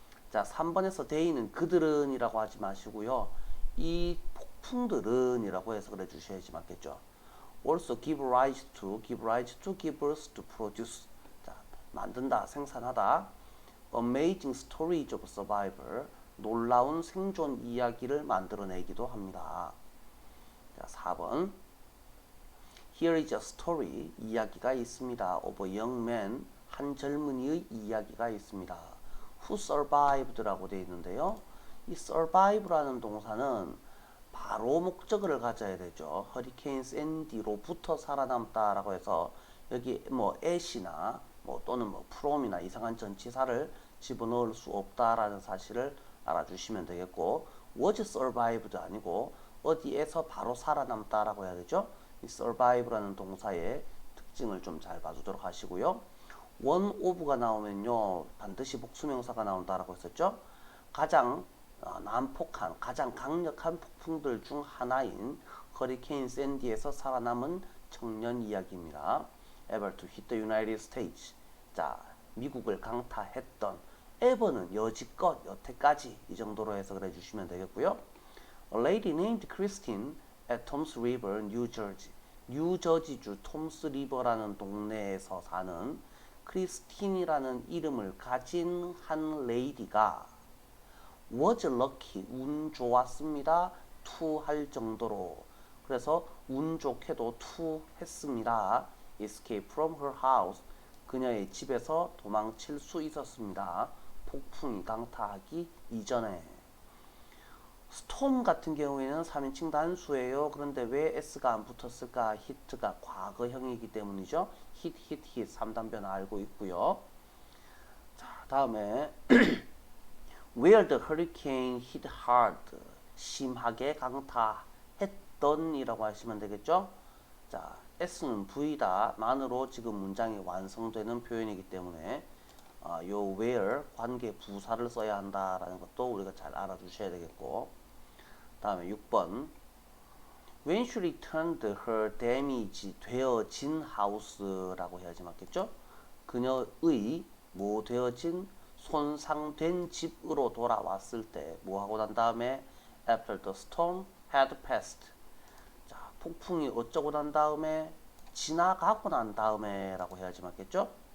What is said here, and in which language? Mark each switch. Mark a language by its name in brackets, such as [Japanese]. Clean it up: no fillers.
[Korean] 자, 3번에서 they는 그들은 이라고 하지 마시고요. 이 폭풍들은 이라고 해서 그래 주셔야지 맞겠죠. [English] also give rise to, give rise to, give birth to, produce. [Korean] 자, 만든다, 생산하다. [English] amazing stories of survival, [Korean] 놀라운 생존 이야기를 만들어내기도 합니다. 자, 4번. [English] Here is a story, [Korean] 이야기가 있습니다. [English] of a young man, [Korean] 한 젊은이의 이야기가 있습니다. [English] Who survived [Korean] 라고 되어 있는데요. 이 survive라는 동사는 바로 목적어를 가져야 되죠. 허리케인 샌디로부터 살아남다라고 해서 여기 뭐 at이나 뭐 또는 뭐 from이나 이상한 전치사를 집어넣을 수 없다라는 사실을 알아주시면 되겠고, was survived 아니고 어디에서 바로 살아남다라고 해야 되죠. 이 survive라는 동사의 특징을 좀 잘 봐주도록 하시고요. [English] one of [Korean] 가 나오면요 반드시 복수명사가 나온다라고 했었죠. 가장 난폭한, 가장 강력한 폭풍들 중 하나인 허리케인 샌디에서 살아남은 청년 이야기입니다. [English] ever to hit the United States. [Korean] 자, 미국을 강타했던 ever는 여지껏, 여태까지 이 정도로 해석을 해주시면 되겠고요. [English] A lady named Christine at Toms River, New Jersey. [Korean] 뉴저지주 톰스 리버라는 동네에서 사는 크리스틴이라는 이름을 가진 한 레이디가 [English] was lucky, [Korean] 운 좋았습니다. to 할 정도로. 그래서 운 좋게도 to 했습니다. [English] escape from her house. [Korean] 그녀의 집에서 도망칠 수 있었습니다. 폭풍이 강타하기 이전에. 스톰 같은 경우에는 3인칭 단수예요. 그런데 왜 S가 안 붙었을까? hit가 과거형이기 때문이죠. hit 3단변 알고 있고요. 자, 다음에 [English] where the hurricane hit hard, [Korean] 심하게 강타했던 이라고 하시면 되겠죠. 자, S는 V다 만으로 지금 문장이 완성되는 표현이기 때문에 요 where 관계 부사를 써야 한다라는 것도 우리가 잘 알아두셔야 되겠고, 다음에 6번. [English] When she returned her damage, [Korean] 되어진 [English] house라고 해야지 맞겠죠? [Korean] 그녀의 뭐 되어진 손상된 집으로 돌아왔을 때 뭐 하고 난 다음에 [English] after the storm had passed. [Korean] 자, 폭풍이 어쩌고 난 다음에 지나가고 난 다음에 라고 해야지 맞겠죠?